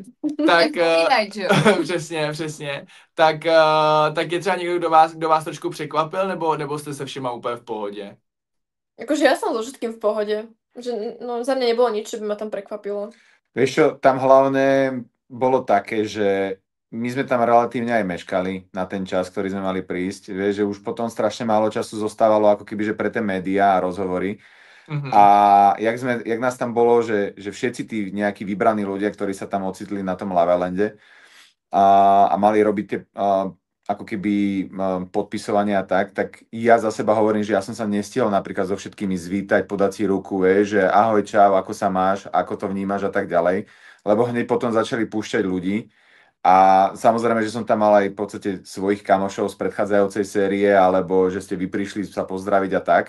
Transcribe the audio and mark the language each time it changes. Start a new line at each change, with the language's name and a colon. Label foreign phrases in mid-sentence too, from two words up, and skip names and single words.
Czech: Tak, přesně. Tak je třeba někdo, kdo vás trošku překvapil, nebo jste se všema úplně v pohodě?
Slovak: Akože ja som so všetkým v pohode. Že, no, za mňa nebolo nič, čo by ma tam prekvapilo. Vieš čo, tam hlavne bolo také, že my sme tam relatívne aj meškali na ten čas, ktorý sme mali prísť. Vieš, že už potom strašne málo času zostávalo ako keby, že pre tie médiá a rozhovory. A jak nás tam bolo, že všetci tí nejakí vybraní ľudia, ktorí sa tam ocitli na tom Lavalande a mali robiť ako keby podpisovania tak ja za seba hovorím, že ja som sa nestihol napríklad so všetkými zvítať, podať si ruku, že ahoj, čau, ako sa máš, ako to vnímaš a tak ďalej, lebo hneď potom začali púšťať ľudí a samozrejme, že som tam mal aj v podstate svojich kamošov z predchádzajúcej série, alebo že ste vy prišli sa pozdraviť a tak.